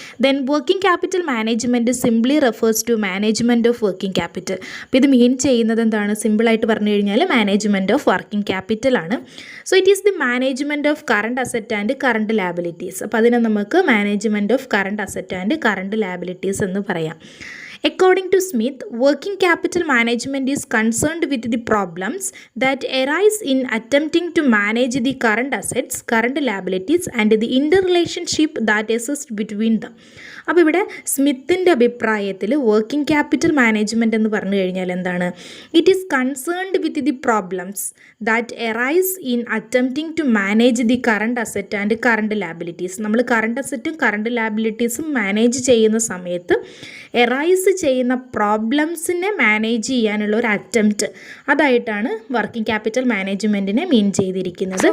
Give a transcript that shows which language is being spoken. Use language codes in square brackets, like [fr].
[en] Then working capital management simply refers to management of working capital. [ml] അപ്പോൾ ഇത് മീൻ ചെയ്യുന്നത് എന്താണ്? സിമ്പിളായിട്ട് പറഞ്ഞു കഴിഞ്ഞാൽ മാനേജ്മെൻറ്റ് ഓഫ് വർക്കിംഗ് ക്യാപിറ്റൽ ആണ്. [en] So it is the management of current asset and current liabilities. [ml] അപ്പോൾ അതിനെ നമുക്ക് management of current asset and current liabilities എന്ന് പറയാം. [en] According to Smith, working capital management is concerned with the problems that arise in attempting to manage the current assets, current liabilities and the interrelationship that exists between them. [ml] അപ്പോൾ ഇവിടെ സ്മിത്തിൻ്റെ അഭിപ്രായത്തിൽ working capital management എന്ന് പറഞ്ഞു കഴിഞ്ഞാൽ എന്താണ്? [en] It is concerned with the problems that arise in attempting to manage the current asset and current liabilities. [ml] നമ്മൾ current അസറ്റും current ലാബിലിറ്റീസും manage ചെയ്യുന്ന സമയത്ത് എറൈസ് ചെയ്യുന്ന പ്രോബ്ലംസിനെ മാനേജ് ചെയ്യാനുള്ള ഒരു അറ്റംപ്റ്റ്, അതായിട്ടാണ് വർക്കിംഗ് ക്യാപിറ്റൽ മാനേജ്മെൻറ്റിനെ മീൻ ചെയ്തിരിക്കുന്നത്.